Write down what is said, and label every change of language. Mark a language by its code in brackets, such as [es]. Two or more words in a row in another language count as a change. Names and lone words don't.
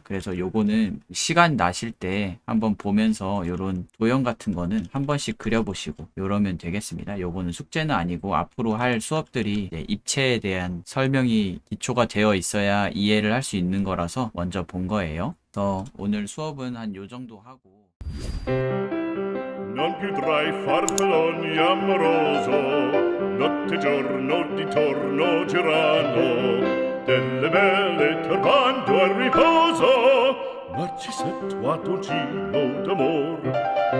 [ko] 그래서 요거는 시간 나실 때 한번 보면서 요런 도형 같은 거는 한 번씩 그려보시고 요러면 되겠습니다. 요거는 숙제는 아니고 앞으로 할 수업들이 이제 입체에 대한 설명이 기초가 되어 있어야 이해를 할 수 있는 거라서 먼저 본 거예요. 그래서 오늘 수업은 한 요 정도 하고 [it] Non più tra i farfalloni amoroso, notte e giorno di torno girando, delle belle turbando al riposo, Narcisetto a dolcino d'amor.